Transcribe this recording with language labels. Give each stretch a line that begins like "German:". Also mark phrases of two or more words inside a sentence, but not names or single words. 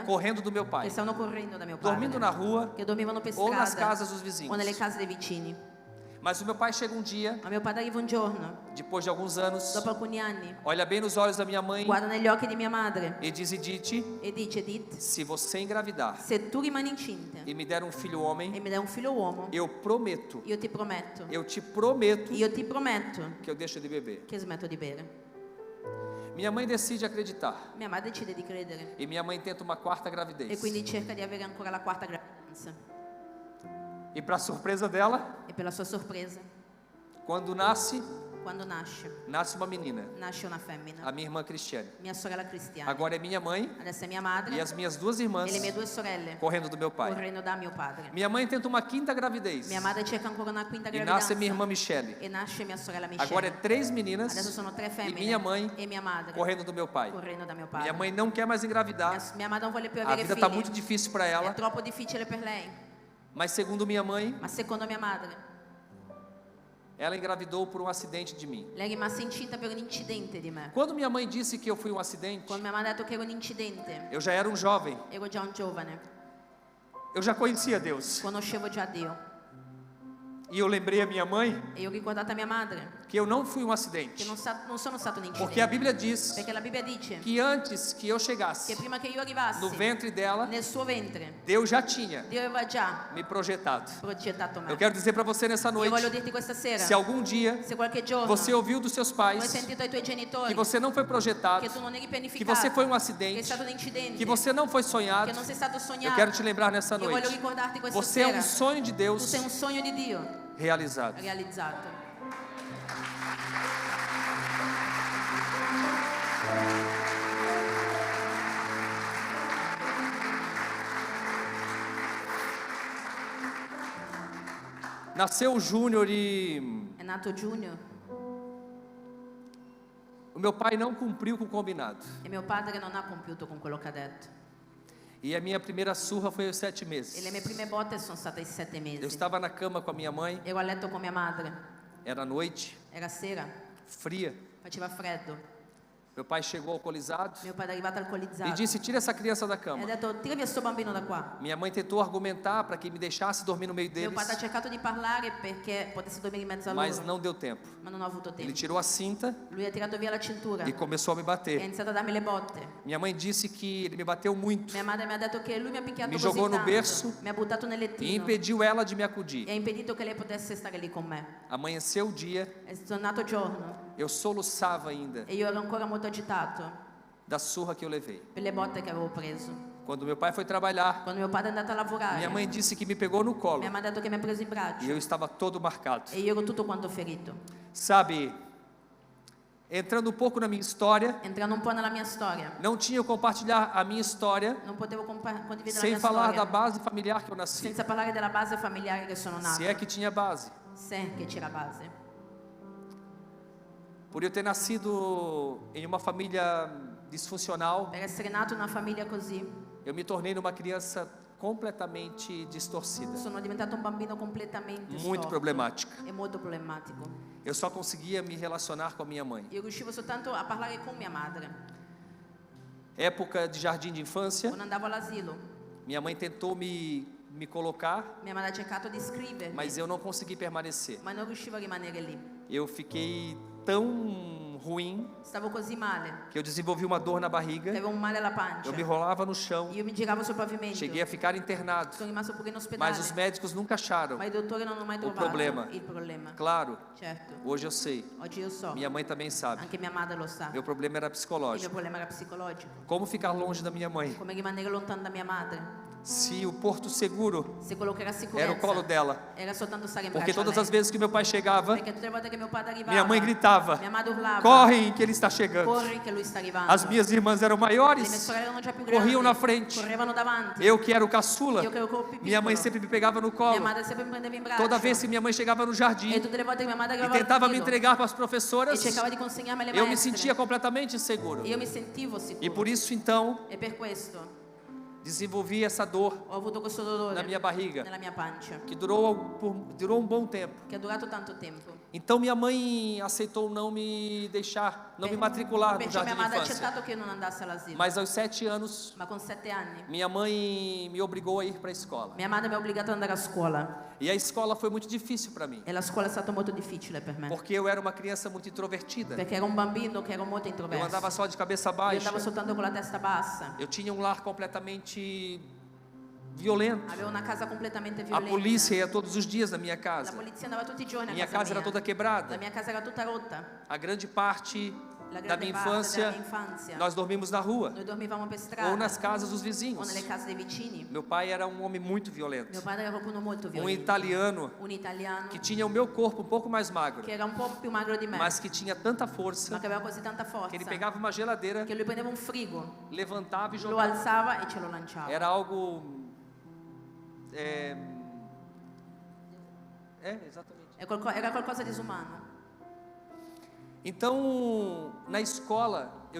Portuguese: correndo do meu
Italian: che
Portuguese: pai,
Italian: stavano correndo da mio padre,
Portuguese: dormindo na rua
Italian: che dormivano per
Portuguese: ou nas
Italian: strada
Portuguese: casas dos
Italian: o
Portuguese: vizinhos.
Italian: nelle case dei vicini.
Portuguese: Mas o meu pai chega um dia,
Italian: Ma mio padre arriva un giorno,
Portuguese: depois de alguns anos,
Italian: dopo alcuni anni,
Portuguese: olha bem nos olhos da minha mãe
Italian: guarda negli occhi di mia madre
Portuguese: e diz: Edith,
Italian: e dice: Edith,
Portuguese: se você engravidar
Italian: se tu rimani incinta
Portuguese: e me der um filho
Italian: e
Portuguese: homem,
Italian: mi dai un figlio uomo,
Portuguese: eu prometo,
Italian: io ti prometto
Portuguese: eu te prometo que eu deixo de beber.
Italian: che smetto di bere.
Portuguese: Minha mãe decide acreditar
Italian: Mia madre decide di credere
Portuguese: e minha mãe tenta uma quarta
Italian: e
Portuguese: gravidez.
Italian: quindi cerca di avere ancora la quarta gravidanza.
Portuguese: E para surpresa dela,
Italian: E per la sua sorpresa,
Portuguese: quando nasce,
Italian: quando nasce
Portuguese: uma menina,
Italian: nasce una femmina,
Portuguese: a minha irmã Cristiane.
Italian: mia sorella Cristiana.
Portuguese: Agora é minha mãe
Italian: Adesso è mia madre
Portuguese: e as minhas duas irmãs
Italian: e le mie 2 sorelle
Portuguese: correndo do meu pai.
Italian: correndo da mio padre.
Portuguese: Minha mãe tenta uma quinta gravidez
Italian: Mia madre cerca ancora una quinta
Portuguese: e
Italian: gravidanza
Portuguese: nasce minha irmã Michele.
Italian: e nasce mia sorella Michelle.
Portuguese: Agora é 3 meninas
Italian: Adesso sono 3 e femmine
Portuguese: minha mãe
Italian: e mia madre
Portuguese: correndo do meu pai.
Italian: correndo da mio padre.
Portuguese: Minha mãe não quer mais engravidar,
Italian: Mia madre non vuole più
Portuguese: a
Italian: avere
Portuguese: vida
Italian: figli.
Portuguese: está muito difícil para
Italian: È
Portuguese: ela,
Italian: troppo difficile per lei.
Portuguese: mas segundo minha mãe,
Italian: Ma secondo mia madre,
Portuguese: ela engravidou por um acidente de mim.
Italian: lei è rimasta incinta per un incidente di me.
Portuguese: Quando minha mãe disse que eu fui um acidente,
Italian: Quando mia madre ha detto che era un incidente,
Portuguese: eu já era um jovem,
Italian: ero già un giovane,
Portuguese: eu já conhecia Deus.
Italian: conoscevo già Dio.
Portuguese: E eu lembrei a minha mãe
Italian: E io ho ricordato a mia madre
Portuguese: que eu não fui um acidente.
Italian: che non sono stato un incidente.
Portuguese: Porque a Bíblia diz
Italian: Perché la Bibbia dice
Portuguese: que antes que eu chegasse
Italian: che prima che io arrivassi
Portuguese: no ventre dela,
Italian: nel suo ventre,
Portuguese: Deus já tinha
Italian: Dio aveva già
Portuguese: me projetado.
Italian: progettato me.
Portuguese: Eu quero dizer para você nessa
Italian: Io
Portuguese: noite,
Italian: voglio dirti questa sera,
Portuguese: se algum dia
Italian: se qualche giorno
Portuguese: você ouviu dos seus
Italian: tu hai
Portuguese: pais
Italian: sentito ai tuoi genitori
Portuguese: que você não foi projetado,
Italian: che tu non eri
Portuguese: que
Italian: pianificato,
Portuguese: você foi um
Italian: che è
Portuguese: acidente,
Italian: stato un incidente,
Portuguese: que você não foi sonhado,
Italian: che non sei stato
Portuguese: eu
Italian: sognato,
Portuguese: quero te lembrar nessa
Italian: io voglio
Portuguese: noite,
Italian: ricordarti questa
Portuguese: você é
Italian: sera,
Portuguese: um sonho de
Italian: tu
Portuguese: Deus
Italian: sei un sogno di Dio
Portuguese: realizado.
Italian: realizzato.
Portuguese: Nasceu o Júnior e
Italian: È nato Junior
Portuguese: o meu pai não cumpriu com o combinado.
Italian: e mio padre non ha compiuto con quello che ha detto.
Portuguese: E a minha primeira surra foi aos 7
Italian: E le
Portuguese: meses.
Italian: mie prime botte sono state ai 7 mesi.
Portuguese: Eu estava na cama com a minha mãe,
Italian: Ero a letto con mia madre,
Portuguese: era noite,
Italian: era sera,
Portuguese: fria.
Italian: faceva freddo.
Portuguese: Meu pai chegou alcoolizado
Italian: Mio padre è arrivato alcolizzato
Portuguese: e disse: tira essa criança da
Italian: e ha
Portuguese: cama.
Italian: detto tira via sto bambino da qua.
Portuguese: Minha mãe tentou argumentar para que me deixasse dormir no meio
Italian: Mio
Portuguese: deles,
Italian: padre ha cercato di parlare perché potessi dormire in mezzo a
Portuguese: mas
Italian: loro,
Portuguese: não deu tempo.
Italian: ma non ho avuto
Portuguese: Ele
Italian: tempo.
Portuguese: tirou a cinta
Italian: Lui ha tirato via la cintura
Portuguese: e começou a me
Italian: e ha
Portuguese: bater.
Italian: iniziato a darmi le botte.
Portuguese: Minha mãe disse que ele me bateu muito
Italian: Mia madre mi ha detto che lui mi ha picchiato Mi così
Portuguese: jogò no
Italian: tanto,
Portuguese: berço
Italian: mi ha buttato nel
Portuguese: e
Italian: lettino
Portuguese: impediu ela de me
Italian: e
Portuguese: acudir.
Italian: ha impedito che lei potesse stare lì con me.
Portuguese: Amanheceu o dia,
Italian: È tornato giorno
Portuguese: eu soluçava ainda
Italian: e io ero ancora molto agitato
Portuguese: da surra que eu levei.
Italian: per le botte che avevo preso.
Portuguese: Quando meu pai foi trabalhar,
Italian: Quando mio padre è andato a lavorare,
Portuguese: minha mãe disse que me pegou no colo
Italian: mia madre ha detto che mi ha preso in
Portuguese: e
Italian: braccio
Portuguese: eu estava todo marcado.
Italian: e io ero tutto quanto ferito.
Portuguese: Sabe, entrando um pouco na minha história,
Italian: Entrando un po' nella mia storia,
Portuguese: não tinha como compartilhar a minha história
Italian: non potevo condividere la
Portuguese: sem
Italian: mia
Portuguese: falar
Italian: storia
Portuguese: da base familiar que eu nasci.
Italian: senza parlare della base familiare che sono nato,
Portuguese: Se é que tinha base.
Italian: se che c'era base.
Portuguese: Por eu ter nascido em uma família disfuncional,
Italian: Per essere nato in una famiglia così,
Portuguese: eu me tornei numa criança completamente distorcida,
Italian: sono diventato un bambino completamente
Portuguese: muito
Italian: storto
Portuguese: problemática.
Italian: e molto problematico.
Portuguese: Eu só conseguia me relacionar com a minha mãe.
Italian: Io riuscivo soltanto a parlare con mia madre.
Portuguese: Época de jardim de infância,
Italian: Quando andavo all'asilo,
Portuguese: minha mãe tentou me colocar,
Italian: mia madre ha cercato di iscrivermi,
Portuguese: mas eu não consegui permanecer.
Italian: ma non riuscivo a rimanere lì.
Portuguese: Eu fiquei tão ruim
Italian: Stavo così male,
Portuguese: que eu desenvolvi uma dor na
Italian: che
Portuguese: barriga,
Italian: avevo un male alla pancia.
Portuguese: eu me rolava no chão,
Italian: Io mi giravo sul pavimento.
Portuguese: cheguei a ficar internado,
Italian: Sono rimasto pure in ospedale,
Portuguese: mas os médicos nunca acharam.
Italian: ma i dottori non hanno mai trovato
Portuguese: problema.
Italian: il problema.
Portuguese: Claro,
Italian: Certo,
Portuguese: hoje eu sei,
Italian: oggi io so,
Portuguese: minha mãe também sabe,
Italian: anche mia madre lo sa,
Portuguese: meu problema era
Italian: il mio
Portuguese: psicológico.
Italian: problema era psicologico.
Portuguese: Como ficar longe da minha mãe?
Italian: Come rimanere lontano da mia madre.
Portuguese: Se o porto seguro
Italian: Se quello che era sicurezza
Portuguese: era o colo dela,
Italian: era soltanto stare in
Portuguese: porque
Italian: braccio
Portuguese: a todas
Italian: lei.
Portuguese: as vezes que meu pai chegava,
Italian: Perché tutte le volte che mio padre arrivava,
Portuguese: minha mãe gritava:
Italian: mia madre urlava,
Portuguese: correm que ele está chegando.
Italian: corri che lui sta arrivando.
Portuguese: As minhas irmãs eram
Italian: Le mie
Portuguese: maiores,
Italian: sorelle erano già più
Portuguese: corriam
Italian: grandi,
Portuguese: na frente.
Italian: correvano davanti.
Portuguese: Eu que era o caçula,
Italian: Io che ero più
Portuguese: minha mãe
Italian: piccolo,
Portuguese: sempre me pegava no
Italian: mia
Portuguese: colo.
Italian: madre sempre mi prendeva in braccio.
Portuguese: Toda vez que minha mãe chegava no
Italian: E
Portuguese: jardim
Italian: tutte le volte che mia madre
Portuguese: e
Italian: arrivava
Portuguese: tentava
Italian: al
Portuguese: me
Italian: nido
Portuguese: entregar para as
Italian: e
Portuguese: professoras,
Italian: cercava di consegnarmi alle
Portuguese: eu me
Italian: maestre,
Portuguese: sentia completamente inseguro.
Italian: io mi sentivo sicuro.
Portuguese: E por isso então
Italian: E per questo
Portuguese: desenvolvi essa dor
Italian: ho avuto questo dolore
Portuguese: na minha barriga
Italian: nella mia pancia,
Portuguese: que durou um bom tempo.
Italian: che ha durato tanto tempo.
Portuguese: Então minha mãe aceitou não me deixar, não me matricular no
Italian: Perciò
Portuguese: jardim
Italian: mia
Portuguese: de
Italian: madre ha
Portuguese: infância.
Italian: accettato che io non andassi all'asilo.
Portuguese: Mas aos 7 anos,
Italian: Ma con 7 anni
Portuguese: minha mãe me obrigou a ir para a escola.
Italian: mia madre mi ha obbligato ad andare a scuola
Portuguese: E a escola foi muito difícil para mim,
Italian: e la scuola è stata molto difficile per me,
Portuguese: porque eu era uma criança muito introvertida.
Italian: perché ero un bambino che ero molto
Portuguese: Eu
Italian: introverso.
Portuguese: andava só de cabeça
Italian: Io
Portuguese: baixa.
Italian: andavo soltanto con la testa bassa.
Portuguese: Eu tinha um lar completamente violento.
Italian: Avevo una casa completamente
Portuguese: A
Italian: violenta.
Portuguese: polícia ia todos os dias na minha
Italian: La
Portuguese: casa.
Italian: polizia andava tutti i giorni a
Portuguese: Minha
Italian: casa
Portuguese: casa era
Italian: mia.
Portuguese: toda
Italian: La
Portuguese: quebrada.
Italian: mia casa era tutta rotta.
Portuguese: A grande parte
Italian: La
Portuguese: da
Italian: grande
Portuguese: minha
Italian: parte della
Portuguese: infância,
Italian: mia infanzia.
Portuguese: nós dormimos na rua
Italian: Noi dormivamo per strada
Portuguese: ou nas casas dos
Italian: o
Portuguese: vizinhos.
Italian: nelle case dei vicini.
Portuguese: Meu pai era um homem muito violento.
Italian: Mio padre era qualcuno molto
Portuguese: Um
Italian: violento.
Portuguese: italiano
Italian: Un italiano
Portuguese: que tinha o meu corpo um pouco mais magro,
Italian: che era un po' più magro di me,
Portuguese: mas que tinha tanta
Italian: ma
Portuguese: força
Italian: che aveva così tanta
Portuguese: que ele
Italian: forza
Portuguese: pegava uma geladeira,
Italian: che lui prendeva un frigo,
Portuguese: levantava e
Italian: lo
Portuguese: jogava.
Italian: alzava e ce lo lanciava.
Portuguese: Era algo exatamente.
Italian: Era qualcosa di disumano.
Portuguese: Então, na escola, eu